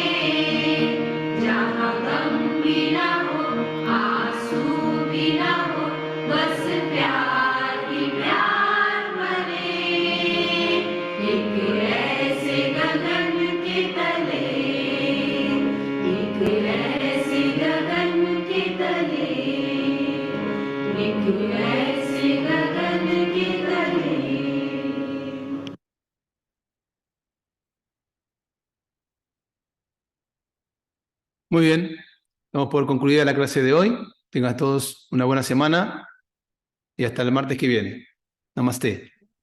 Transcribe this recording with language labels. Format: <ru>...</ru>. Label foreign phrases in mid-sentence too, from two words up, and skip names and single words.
<hi>जहाँ गम भी न हो आंसू भी न हो बस प्यार ही प्यार बने एक ऐसे गगन के तले एक ऐसे गगन के तले एक ऐसे गगन के तले</hi> <es>Muy bien. Vamos por concluida la clase de hoy. Tengan todos una buena semana y hasta el martes que viene. Namaste.</es>